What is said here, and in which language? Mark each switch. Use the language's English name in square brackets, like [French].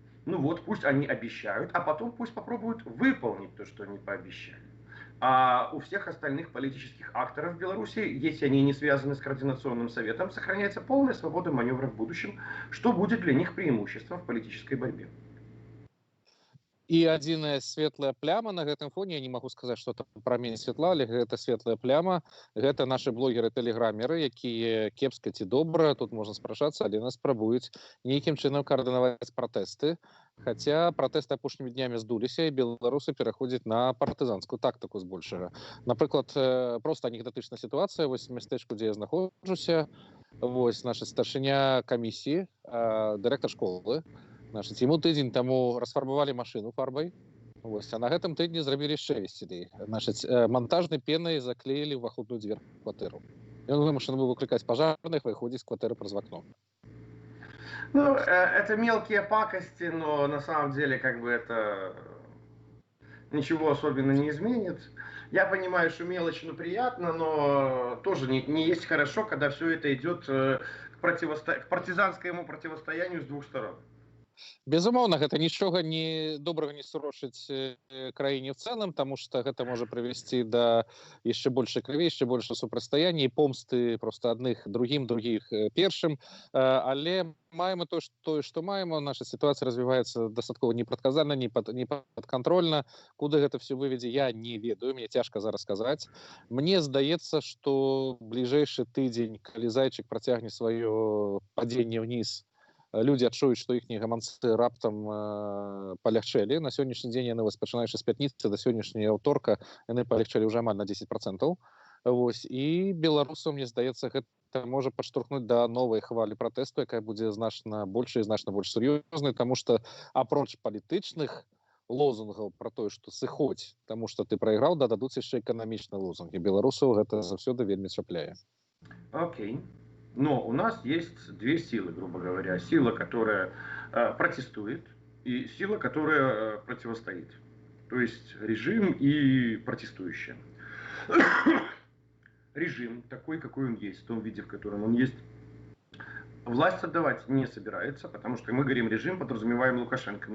[Russian] Ну вот, пусть они обещают, а потом пусть попробуют выполнить то, что они пообещали. А у всех остальных политических акторов в Беларуси, если они не связаны с Координационным советом, сохраняется полная свобода маневра в будущем, что будет для них преимуществом в политической борьбе. [Belarusian] І адзіная светлая пляма на гэтым фоне, я не магу сказаць, што там прамень святла, але гэта светлая пляма, гэта нашы блогеры-тэлеграмеры, якія кепска ці добра, тут можна спрачацца, але нас спрабуюць нейкім чынам каардынаваць пратэсты. Хаця пратэсты апошнімі днямі здуліся, і беларусы пераходзяць на партызанскую тактыку збольшага. Напрыклад, проста анекдатычная сітуацыя, вось мястэчку, дзе я знаходжуся, вось наша старшыня камісіі, дырэктар школы, [Russian] значит, ему [Belarusian] тыдзень таму расфарбавалі машыну фарбай. Вось, а на гэтым тыдні зрабілі яшчэ весялей. [Russian] Значит, [Belarusian] монтажнай пенай заклеілі ўваходную дзвер кватэру. Ён вымушаны быў выклікаць пажарных, выходзіць з кватэры праз вакно. [Russian] Ну, это мелкие пакости, но на самом деле как бы это ничего особенно не изменит. Я понимаю, что мелочь, ну, приятно, но тоже не есть хорошо, когда все это идет к партизанскому противостоянию с двух сторон. [Belarusian] Безумоўна, гэта нічога не добрага не сурочыць краіне ў цэлым, таму што гэта можа прывесці да яшчэ большай крыві, яшчэ большага супрацьстаяння і помсты проста адных другім, другіх першым. Але маем тое, што маем, наша сітуацыя развіваецца дастаткова непрадказальна, непадкантрольна. Куды гэта все выведзе, я не ведаю, мне цяжка зараз сказаць. Мне здаецца, што бліжэйшы тыдзень, калі зайчык працягне сваё падзенне ўніз, люди адчуюць, што іхнія гаманцы раптам палягчэлі. На сённяшні дзень яны, пачынаючы з пятніцы да сённяшняга аўторка, яны палягчэлі ўжо амаль на 10%. Вось. І беларусам, мне здаецца, гэта можа падштурхнуць да новай хвалі пратэсту, якая будзе значна большай і значна больш сур'ёзнай, таму што апроч палітычных лозунгаў пра тое, што сыходзь, таму што ты прайграў, дададуць яшчэ эканамічныя лозунгі. Беларусаў гэта заўсёды вельмі чапляе. [Russian] Окей. Но у нас есть две силы, грубо говоря. Сила, которая протестует, и сила, которая противостоит. То есть режим и протестующие. Режим такой, какой он есть, в том виде, в котором он есть, власть отдавать не собирается, потому что мы говорим режим, подразумеваем Лукашенко.